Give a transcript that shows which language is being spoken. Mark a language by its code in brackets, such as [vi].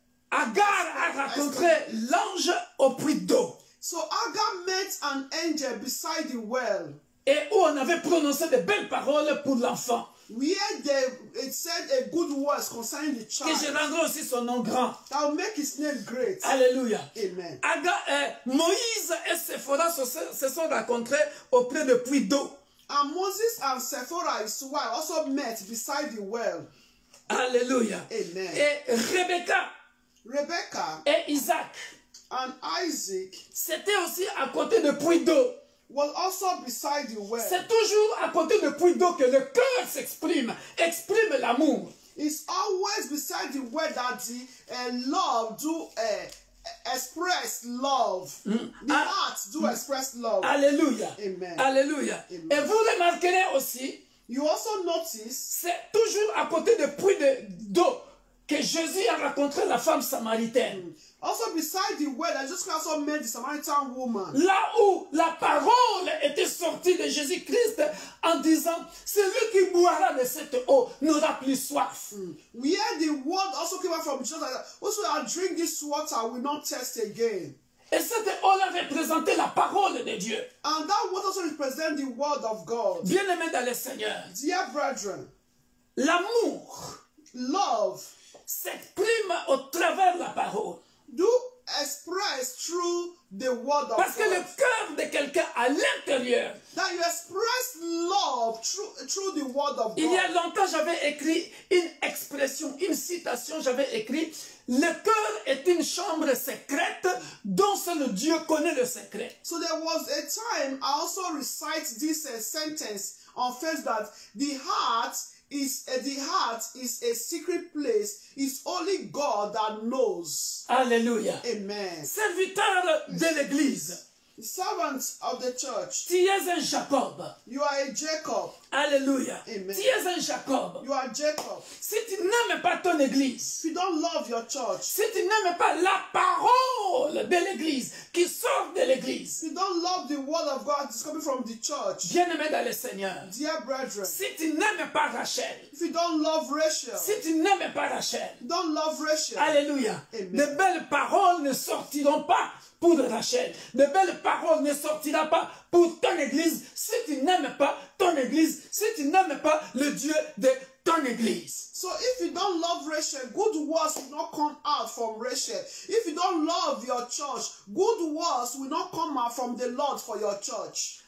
[fr] Agar a rencontré l'ange au puits d'eau. [en] So Agar met an angel beside the well. [fr] Et où on avait prononcé de belles paroles pour l'enfant. [en] Where it said a good words concerning the child. [fr] Que je rendrai aussi son nom grand. [en] That will make his name great. [fr] Alléluia. Amen. Moïse et Séphora se sont rencontrés auprès du puits d'eau. [en] And Moses and Sephora, his wife, also met beside the well. [fr] Alléluia. Amen. Et Rebecca et Isaac [en] and Isaac, [fr] c'était aussi à côté du puits d'eau. [en] Was also beside the well. [fr] C'est toujours à côté du puits d'eau que le cœur exprime l'amour. [en] It's always beside the well that the love do express love. The heart do express love. [fr] Alléluia. Amen. Alléluia. Amen. Et vous remarquerez aussi, [en] you also notice, [fr] c'est toujours à côté du puits d'eau que Jésus a rencontré la femme samaritaine. [en] Also beside the well, I just also met the Samaritan woman. [fr] Là où la parole était sortie de Jésus-Christ en disant, celui qui boira de cette eau n'aura plus soif. [en] Where the word also came out from Jesus, also I drink this water will not thirst again. [fr] Et cette eau-là représentait la parole de Dieu. [en] And that water also represents the word of God. [fr] Bien-aimés dans le Seigneur, [en] dear brethren, [fr] l'amour, [en] love, [fr] s'exprime au travers de la parole. [en] Do express through the word of [fr] Parce que [en] God. [fr] le cœur de quelqu'un à l'intérieur. [en] That you express love through the word of God. [fr] Il y a longtemps, j'avais écrit une expression, une citation, j'avais écrit « Le cœur est une chambre secrète dont seul Dieu connaît le secret. » [en] So there was a time I also recite this sentence on faith that the heart is a secret place. It's only God that knows. [fr] Alléluia. Amen. Serviteur de l'Église. [en] The servants of the church. [fr] Tu es un Jacob. [en] You are a Jacob. [fr] Alléluia. Amen. Tu es un Jacob. [en] You are Jacob. [fr] Si tu n'aimes pas ton église, [en] If you don't love your church, [fr] si tu n'aimes pas la parole de l'église qui sort de l'église, [en] if you don't love the word of God that's coming from the church, [fr] bien-aimé dans le Seigneur, [en] dear brethren, [fr] si tu n'aimes pas Rachel, [en] if you don't love Rachel, [fr] si tu n'aimes pas Rachel, [en] you don't love Rachel, [fr] alléluia, Amen. de belles paroles ne sortiront pas pour Rachel. De belles paroles ne sortiront pas pour ton église si tu n'aimes pas ton église, si tu n'aimes pas le Dieu de ton église. [en] So if you don't love Rachel, good words will not come out from Rachel. If you don't love your church, good words will not come out from the Lord for your church.